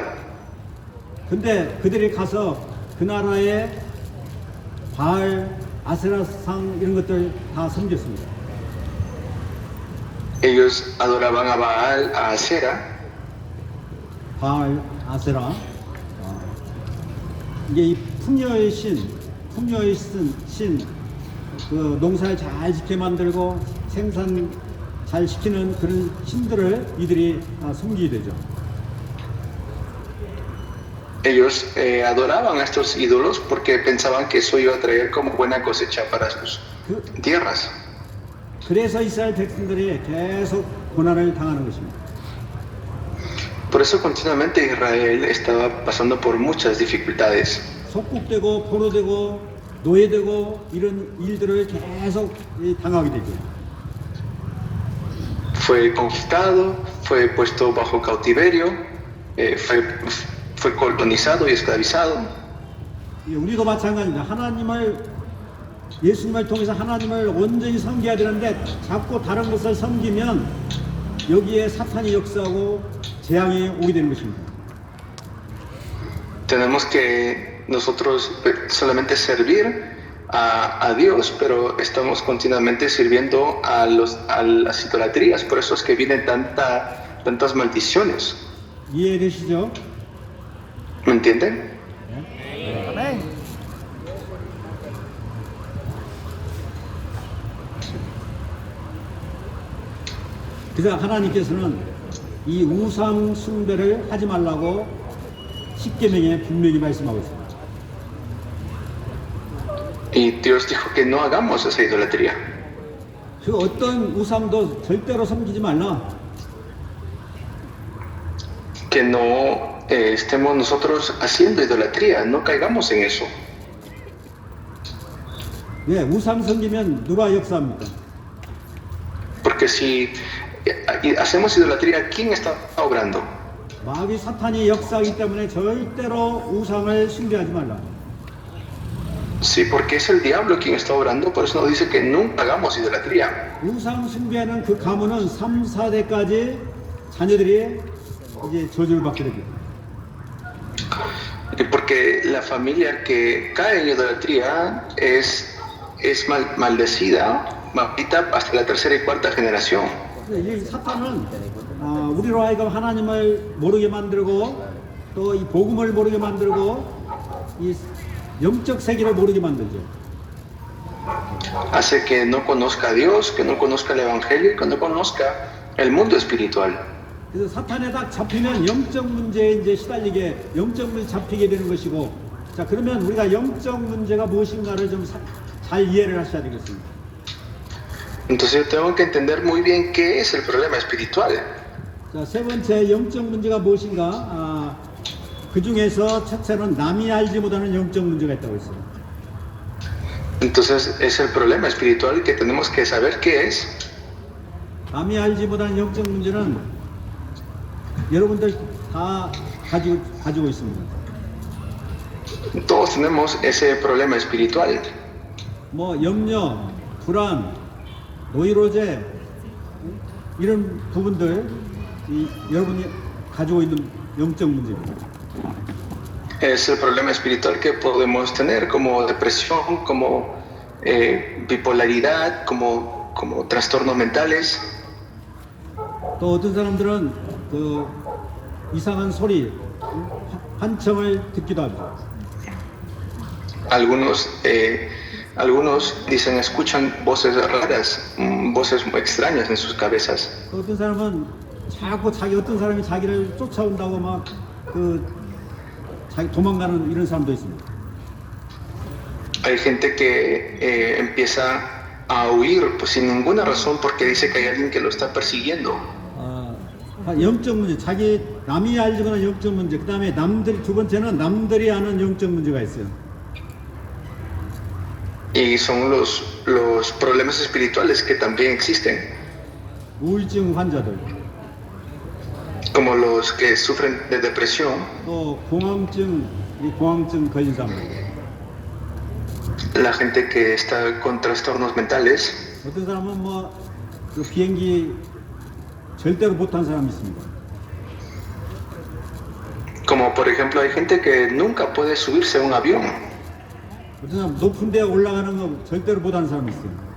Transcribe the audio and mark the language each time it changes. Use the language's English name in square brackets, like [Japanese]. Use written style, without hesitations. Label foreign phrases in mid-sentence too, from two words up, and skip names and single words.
[Korean] 근데 그들이 가서 그 나라의 바알, 아세라상 이런 것들 다 섬겼습니다. [Spanish] Ellos adoraban a Baal, a Asera. [Korean] 바알, 아세라. 이게 이 풍요의 신, 그 농사를 잘 짓게 만들고 생산 잘 시키는 그런 신들을 이들이 섬기게 되죠. [Spanish] Ellos adoraban a estos ídolos porque pensaban que eso iba a traer como buena cosecha para sus tierras. [Korean] 그래서 이스라엘 백성들이 계속 고난을 당하는 것입니다. [Spanish] Por eso continuamente Israel estaba pasando por muchas dificultades. [Korean] 속국되고 포로되고 노예되고 이런 일들을 계속 당하게 되죠. [Spanish] Fue conquistado, fue puesto bajo cautiverio, fue colonizado y esclavizado. [Korean] 우리도 마찬가지입니다. 예수님을 통해서 하나님을 온전히 섬겨야 되는데 자꾸 다른 것을 섬기면 여기에 사탄이 역사하고 재앙이 오게 되는 것입니다. [Spanish] Tenemos que nosotros solamente servir a Dios, pero estamos continuamente sirviendo a las idolatrías. Por eso es que vienen tantas maldiciones. [Korean] 이해되시죠? [Spanish] ¿Me entienden? [Korean] 그래서 하나님께서는 이 우상 숭배를 하지 말라고 십계명에 분명히 말씀하고 있습니다. [Spanish] Y Dios dijo que no hagamos esa idolatría. [Korean] 그 어떤 우상도 절대로 섬기지 말라. [Spanish] Que no estemos nosotros haciendo idolatría, no caigamos en eso. [Korean] 예, 우상 섬기면 누가 역사합니까? [Spanish] Porque si hacemos idolatría, ¿quién está obrando? [Korean] 마귀 사탄이 역사하기 때문에 절대로 우상을 숭배하지 말라. [Spanish] Sí, porque es el diablo quien está obrando, por eso nos dice que nunca hagamos idolatría. [Korean] 우상 숭배하는 그 가문은 3, 4대까지 자녀들이 이제 저주를 받게 됩니다. [Spanish] Porque la familia que cae en idolatría es maldecida, maldita hasta la tercera y cuarta generación. [Korean] 이 사탄은 우리로 하여금 하나님을 모르게 만들고 또 이 복음을 모르게 만들고 이 영적 세계를 모르게 만들죠. [Spanish] Hace que no conozca a Dios, que no conozca el Evangelio, que no conozca el mundo espiritual. [Korean] 그래서 사탄에 딱 잡히면 영적 문제에 이제 시달리게 영적 문제 잡히게 되는 것이고, 자 그러면 우리가 영적 문제가 무엇인가를 좀 잘 이해를 하셔야 되겠습니다. [Spanish] Entonces yo tengo que entender muy bien qué es el problema espiritual. [Korean] 자, 세 번째 영적 문제가 무엇인가? 그 중에서 첫째는 남이 알지 못하는 영적 문제가 있다고 했어요. [Spanish] Entonces es el problema espiritual que tenemos que saber qué es. [Korean] 남이 알지 못하는 영적 문제는 여러분들 다 가지고 있습니다. [Spanish] Todos tenemos ese problema espiritual. [Korean] 뭐 염려, 불안, 노이로제 이런 부분들 여러분이 가지고 있는 영적 문제입니다. [Spanish] Es el problema espiritual que podemos tener como depresión, como bipolaridad, como trastornos mentales. [Korean] 또 어떤 사람들은 그 이상한 소리, 환청을 듣기도 합니다. [Spanish] Algunos algunos dicen escuchan voces raras, voces muy extrañas en sus cabezas. [Korean] 또 어떤 사람은 자꾸 어떤 사람이 자기를 쫓아온다고 막 자기 도망가는 이런 사람도 있습니다. [Spanish] Hay gente que empieza a huir pues, sin ninguna razón porque dice que hay alguien que lo está persiguiendo. [Korean] 영적 문제, 자기 남이 알지거나 영적 문제, 그 다음에 남들이 두 번째는 남들이 아는 영적 문제가 있어요. [Spanish] Y son los problemas espirituales que también existen, [Korean] 우울증 환자들, [Spanish] como los que sufren de depresión, [Korean] 또 공황증 걸린 사람들. [Spanish] la gente que está con trastornos mentales. [Korean] 어떤 사람은 그 비행기 절대로 못한 사람이 있습니다. [Spanish] Como por ejemplo hay gente que nunca puede subirse a un avión. [Korean] 어떤 사람 높은 데 올라가는 거 절대로 못하는 사람이 있어요.